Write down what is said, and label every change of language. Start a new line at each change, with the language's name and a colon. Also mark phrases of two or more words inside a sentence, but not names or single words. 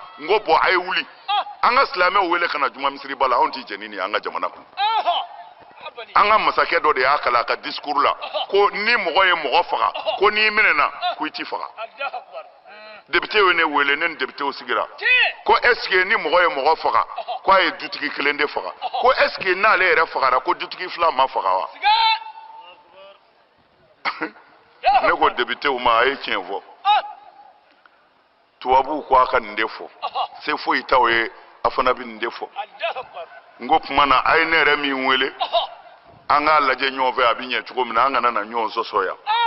Bambara: n ko bɔn a ye wuli an ka silamɛw wele ka na juma misiriba la anw tɛ jɛni nin an ka jamana kɔnɔ an ka masakɛ dɔ de y'a kalan a ka discours la ko ni mɔgɔ ye mɔgɔ faga ko n'i minɛna ko i t'i faga député ye ne wele ne ni député sigira ko
French: est ce que
Bambara: ni mɔgɔ ye mɔgɔ faga ko a ye dutigi kelen de faga ko
French: est ce que
Bambara: n'ale yɛrɛ fagara ko dutigi fila ma faga wa ne ko député ma a ye tiɲɛ fɔ tubabuw ko a ka nin de fɔ se foyi t'aw ye a fana bɛ nin de fɔ n ko tuma na a ye ne yɛrɛ min wele an k'a lajɛ ɲɔgɔn fɛ a bɛ ɲɛ cogo min na an kana na ɲɔgɔn sɔsɔ yan